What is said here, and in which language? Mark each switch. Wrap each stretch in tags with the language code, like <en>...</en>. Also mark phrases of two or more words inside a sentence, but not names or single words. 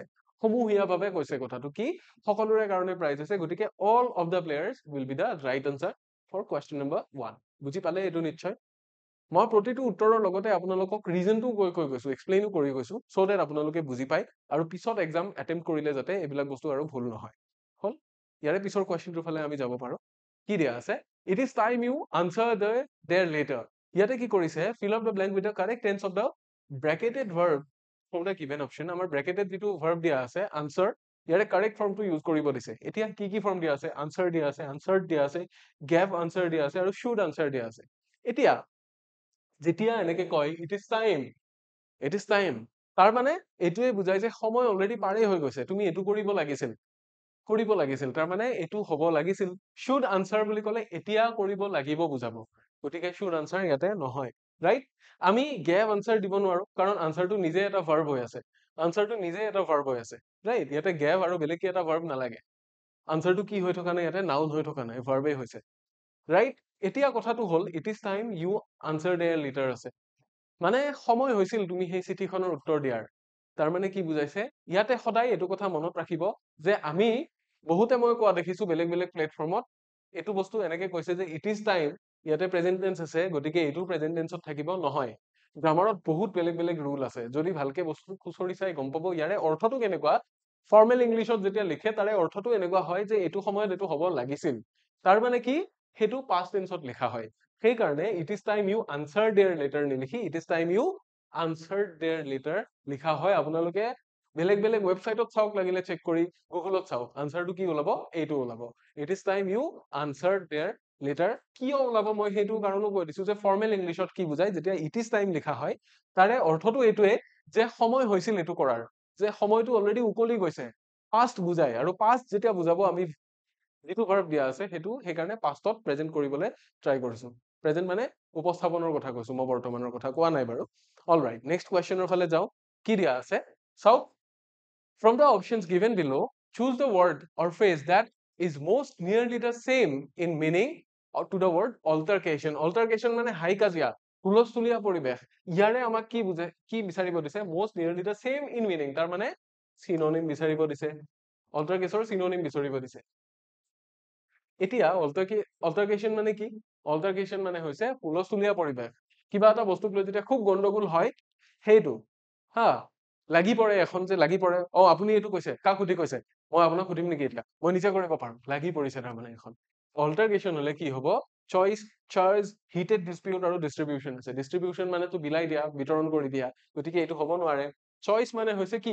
<as>সমূহীয়াভাৱে কৈছে কথাটো কি, সকলোৰে কাৰণে প্ৰাইজ আছে, গতিকে</as> <en>all of the players will be the right answer for question number 1.</en> <as>বুজি পালে এইটো নিশ্চয়? মই প্ৰতিটো উত্তৰৰ লগতে আপোনালোকক ৰিজনটো কৈ গৈছো, এক্সপ্লেইনো কৰি গৈছো,</as> <en>so that</en> <as>আপোনালোকে বুজি পায় আৰু পিছত</as> <en>exam attempt</en> <as>কৰিলে যাতে এইবিলাক বস্তু আৰু ভুল নহয়। হ'ল, ইয়াৰে পিছৰ কুৱেশ্যনটোৰ ফালে আমি যাব পাৰো। কি দিয়া আছে,</as> <en>It is time you answer their letter.</en> <as>ইয়াতে কি কৰিছে,</as> <en>fill up the blank with the correct tense of the bracketed verb from the given option.</en> <as>আমাৰ ব্ৰেকেটেড যিটো ভাৰ্ব দিয়া আছে আনচাৰ, ইয়াৰে</as> <en>correct formটো use</en> <as>কৰিব দিছে। এতিয়া কি কি ফৰ্ম দিয়া আছে, আনচাৰ দিয়া আছে, আনচাৰ্ড দিয়া আছে,</as> <en>gave answer</en> <as>দিয়া আছে, আৰু</as> <en>should answer</en> <as>দিয়া আছে। এতিয়া যেতিয়া এনেকে কয়</as> <en>it is time, it is time,</en> <as>তাৰ মানে এইটোৱে বুজাই যে সময় অলৰেডি পাৰেই হৈ গৈছে, তুমি এইটো কৰিব লাগিছিল, কৰিব লাগিছিল, তাৰ মানে এইটো হ'ব লাগিছিল।</as> <en>should answer</en> <as>বুলি ক'লে এতিয়া কৰিব লাগিব বুজাব, গতিকে</as> <en>should answer</en> <as>ইয়াতে নহয়, ৰাইট? আমি</as> <en>gave answer</en> <as>দিব নোৱাৰো, কাৰণ আনচাৰটো নিজে এটা ভাৰ্ব হৈ আছে, আনচাৰটো নিজে এটা ভাৰ্ব হৈ আছে, ৰাইট? ইয়াতে গেভ আৰু বেলেগকে এটা ভাৰ্ব নালাগে। আনচাৰটো কি হৈ থকা নাই, ইয়াতে নাউন হৈ থকা নাই, ভাৰ্বেই হৈছে, ৰাইট? এতিয়া কথাটো হ'ল,</as> <en>it is time you answer their letter</en> <as>আছে, মানে সময় হৈছিল তুমি সেই চিঠিখনৰ উত্তৰ দিয়াৰ। তাৰ মানে কি বুজাইছে, ইয়াতে সদায় এইটো কথা মনত ৰাখিব যে আমি বহুতে মই কোৱা দেখিছো বেলেগ বেলেগ প্লেটফৰ্মত, এইটো বস্তু এনেকে কৈছে যে</as> <en>it is time,</en> <as>ইয়াতে</as> <en>present tense</en> <as>আছে, গতিকে এইটো</as> <en>present tenseত</en> <as>থাকিব, নহয়। গ্ৰামাৰত বহুত বেলেগ বেলেগ ৰুল আছে, যদি ভালকে বস্তু খুচৰি চাই গম পাব ইয়াৰে অৰ্থটো কেনেকুৱা।</as> <en>formal Englishত</en> <as>যেতিয়া লিখে তাৰে অৰ্থটো এনেকুৱা হয় যে এইটো সময়ত এইটো হ'ব লাগিছিল, তাৰ মানে কি সেইটো</as> <en>past tenseত</en> <as>লিখা হয়।</as> <en>সেইকাৰণে it is time you answer their letter নিলিখি it is time you answered their letter</en> <as>লিখা হয়। আপোনালোকে বেলেগ বেলেগ ৱেবছাইটত চাওক, লাগিলে চেক কৰি, গুগলত চাওক, আনচাৰটো কি ওলাব, এইটো ওলাব,</as> <en>It is time you answered their letter.</en> <as>কিয় ওলাব মই সেইটো কাৰণো কৈ দিছো, যে</as> <en>formal Englishত</en> <as>কি বুজাই, যেতিয়া</as> <en>it is time</en> <as>লিখা হয় তাৰে অৰ্থটো এইটোৱে যে সময় হৈছিল এইটো কৰাৰ, যে সময়টো অলৰেডি উকলি গৈছে, পাষ্ট বুজাই। আৰু পাষ্ট যেতিয়া বুজাব আমি যিটো ভাৰ্ব দিয়া আছে সেইটো সেইকাৰণে পাষ্টত প্ৰেজেন্ট কৰিবলৈ ট্ৰাই কৰিছো। প্ৰেজেন্ট মানে উপস্থাপনৰ কথা কৈছো, মই বৰ্তমানৰ কথা কোৱা নাই বাৰু।</as> <en>all right, next questionৰ</en> <as>ফালে যাওঁ। কি দিয়া আছে চাওক,</as> <en>from the options given below choose the word or phrase that is most nearly the same in meaning to the word altercation.</en> <as>Altercation মানে হাই কাজিয়া, হুলস্থুলীয়া পৰিৱেশ। ইয়াৰে আমাক কি বুজে, কি বিচাৰিব দিছে,</as> <en>most nearly the same in meaning,</en> <as>তাৰ মানে চিনোনিম বিচাৰিব দিছে, অল্টাৰকেচৰ চিনোনিম বিচাৰিব দিছে। এতিয়া অল্টাৰকেশন মানে কি, অল্টাৰকেশন মানে হৈছে হুলস্থুলীয়া পৰিৱেশ, কিবা এটা বস্তুক লৈ যেতিয়া খুব গণ্ডগোল হয় সেইটো, হা, লাগি পৰে এখন যে লাগি পৰে আপুনি এইটো কৈছে কাক সুধি কৈছে মই আপোনাক সুধিম নেকি এতিয়া মই নিজে কৰিব পাৰো লাগি পৰিছে তাৰমানে এখন অল্টাৰনেশ্যন হলে কি হ'ব</as> <en>choice charge heated dispute</en> <as>আৰু ডিস্ট্ৰিবিউশন আছে ডিস্ট্ৰিবিউশন মানে তো বিলাই দিয়া বিতৰণ কৰি দিয়া গতিকে এইটো হ'ব নোৱাৰে চইচ মানে হৈছে কি</as>